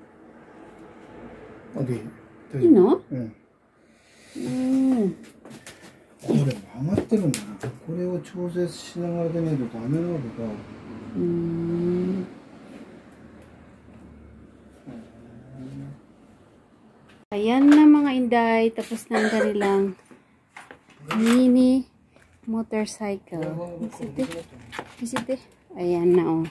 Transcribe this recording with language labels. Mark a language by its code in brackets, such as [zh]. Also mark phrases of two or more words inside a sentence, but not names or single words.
[ja] いいの？うん。これ曲がってるんだな。これを調節しながらでないとダメなわけか。 [tl] Ayan na mga inday, tapos na ang kanilang mini motorcycle. Isite. Ayan na oh.